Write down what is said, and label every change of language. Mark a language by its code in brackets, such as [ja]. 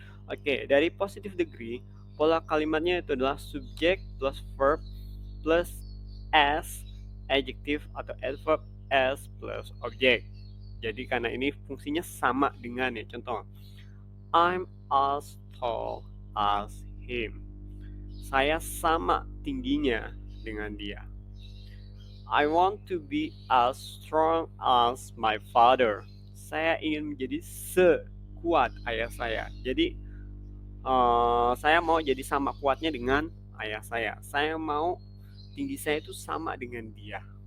[id] Oke, dari positive degree, pola kalimatnya itu adalah subject plus verb plus s, adjective atau adverb s plus object. Jadi karena ini fungsinya sama dengan ya, contoh, [en] I'm as tall as him. [id] Saya sama tingginya dengan dia. [en] I want to be as strong as my father. [id] Saya ingin menjadi sekuat ayah saya. Jadi saya mau jadi sama kuatnya dengan ayah saya. Saya mau tinggi saya itu sama dengan dia.